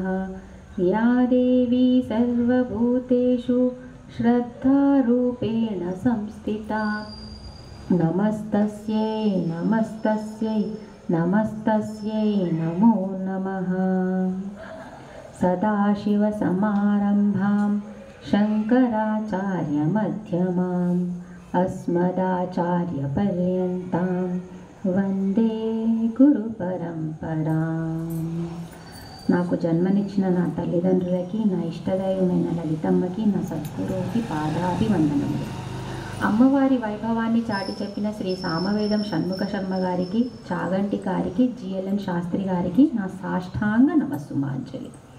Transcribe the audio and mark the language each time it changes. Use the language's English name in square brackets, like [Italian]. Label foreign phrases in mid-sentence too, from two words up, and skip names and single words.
[Sanskrit] या देवी सर्वभूतेषु श्रद्धारूपेण संस्थिता नमस्तस्यै नमस्तस्यै नमस्तस्यै नमो नमः। सदाशिवसमारम्भां शङ्कराचार्यमध्यमाम् अस्मदाचार्यपर्यन्तां वन्दे गुरुपरम्पराम्। [Telugu] నాకు జన్మనిచ్చిన నా తల్లిదండ్రులకి, నా ఇష్టదైవమైన లలితమ్మకి, నా సద్గురువుకి పాదాభివందనములు. అమ్మవారి వైభవాన్ని చాటి చెప్పిన శ్రీ సామవేదం షణ్ముఖ శర్మ గారికి, చాగంటి గారికి, జిఎల్ఎన్ శాస్త్రి గారికి నా సాష్టాంగ నమస్సుమాంజలి.